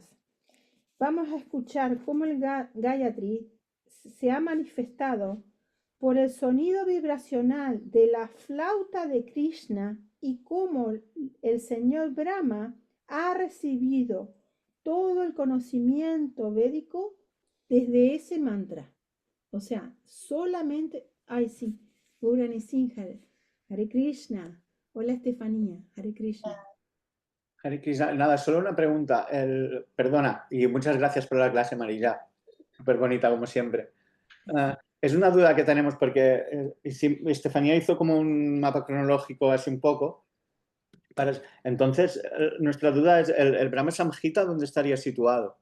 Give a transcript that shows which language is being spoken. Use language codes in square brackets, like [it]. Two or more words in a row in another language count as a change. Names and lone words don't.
[es] Vamos a escuchar cómo el Gayatri se ha manifestado por el sonido vibracional de la flauta de Krishna y cómo el señor Brahma ha recibido todo el conocimiento védico desde ese mantra. O sea, solamente, ay sí, Gaurani Singhal, Hare Krishna, hola Estefanía, Hare Krishna. Hare Krishna. Nada, solo una pregunta. Perdona, y muchas gracias por la clase, Marilla. Súper bonita, como siempre. Es una duda que tenemos porque Estefanía hizo como un mapa cronológico así un poco. Entonces, nuestra duda es, ¿el Brahma Samhita dónde estaría situado?